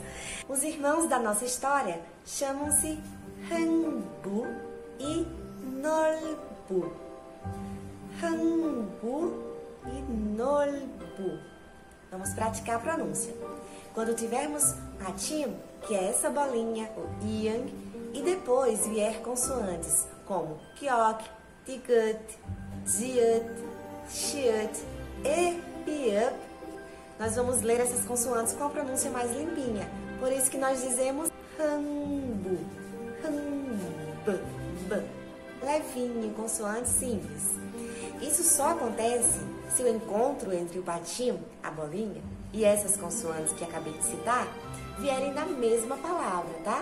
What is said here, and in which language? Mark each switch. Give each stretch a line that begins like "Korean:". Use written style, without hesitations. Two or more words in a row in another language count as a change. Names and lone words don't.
Portuguese: Os irmãos da nossa história chamam-se Hangbu e Nolbu. Hangbu e Nolbu. Vamos praticar a pronúncia. Quando tivermos patinho, que é essa bolinha, o yang, e depois vier consoantes como kyok, tigut, jiut, shiut e piup, nós vamos ler essas consoantes com a pronúncia mais limpinha. Por isso que nós dizemos hangbu, hangbu, levinho, consoante simples. Isso só acontece se o encontro entre o patinho, a bolinha, e essas consoantes que acabei de citar vierem na mesma palavra, tá?